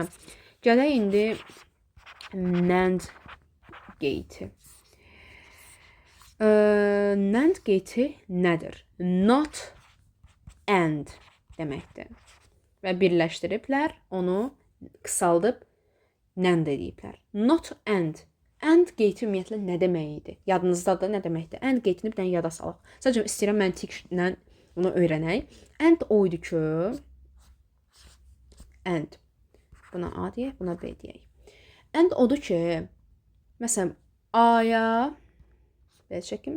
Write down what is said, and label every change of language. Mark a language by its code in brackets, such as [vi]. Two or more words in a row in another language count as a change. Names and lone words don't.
[az] Gələk indi NAND qeyti. NAND qeyti nədir? [en] Not AND [az] deməkdir. Və birləşdiriblər, onu qısaldıb NAND ediblər. [en] Not AND. [az] AND qeyti ümumiyyətlə nə demək idi? Yadınızdadır nə deməkdir? AND qeytini bir dənə yada salaq. Sadəcə istəyirəm məntiqlə bunu öyrənək. AND o idi ki, AND. Buna A deyək, buna B deyək. AND odur ki, məsələn, A-ya belə çəkim.